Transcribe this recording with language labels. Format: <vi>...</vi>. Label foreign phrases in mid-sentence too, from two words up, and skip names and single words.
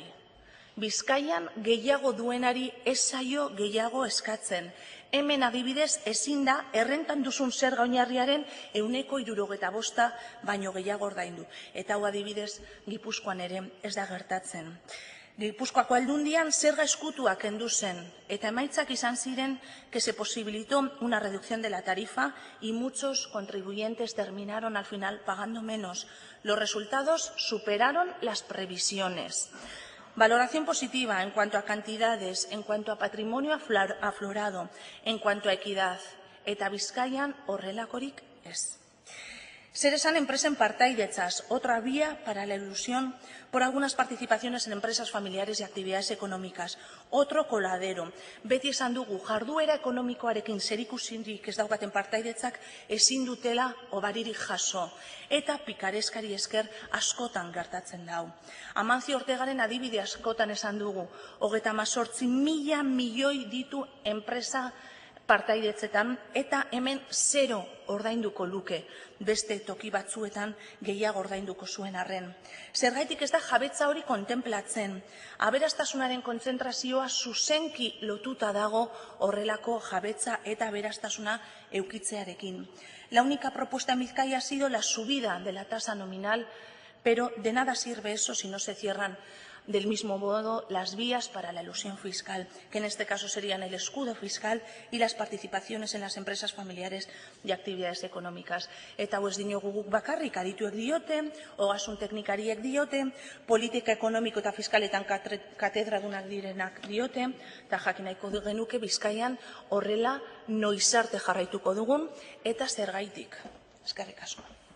<eu>Bizkaian gehiago duenari ez zaio gehiago eskatzen. Hemen adibidez ezin da errentan duzun zerga oinarriaren 75% baino gehiago ordaindu. Eta hau adibidez Gipuzkoan ere ez da gertatzen. Gipuzkoako aldundian zerga eskutuak kendu zen eta emaitzak izan ziren</eu> <es>que se posibilitó una reducción de la tarifa y muchos contribuyentes terminaron al final pagando menos. Los resultados superaron las previsiones. Valoración positiva en cuanto a cantidades, en cuanto a patrimonio aflorado, en cuanto a equidad.</es> <eu>Eta Bizkaian horrelakorik ez. Zer esan enpresen partaidetzaz,</eu> <es>otra vía para la ilusión por algunas participaciones en empresas familiares y actividades económicas. Otro coladero.</es> <eu>Beti esan dugu jarduera ekonomikoarekin zerikusirik ez daukaten partaidetzak ezin dutela hobaririk jaso. Eta pikareskari esker askotan gertatzen dau. Amancio Ortegaren adibide askotan esan dugu. 38.000 milioi ditu enpresa partaidetzetan eta hemen 0 ordainduko luke, beste toki batzuetan gehiago ordainduko zuen arren. Zergaitik ez da jabetza hori kontemplatzen. Aberastasunaren kontzentrazioa zuzenki lotuta dago horrelako jabetza eta aberastasuna eukitzearekin.</eu> <es>La única propuesta en Bizkaia ha sido la subida de la tasa nominal, pero de nada sirve eso si no se cierran del mismo modo las vías para la elusión fiscal, que en este caso serían el escudo fiscal y las participaciones en las empresas familiares y actividades económicas.</es> <eu>Eta hau ez diogu guk bakarrik adituek diote, ogasun teknikariek diote, politika ekonomiko eta fiskaletan katedradunak direnak diote, eta jakin nahiko genuke Bizkaian horrela noiz arte jarraituko dugun eta zergaitik. Eskerrik asko.</eu>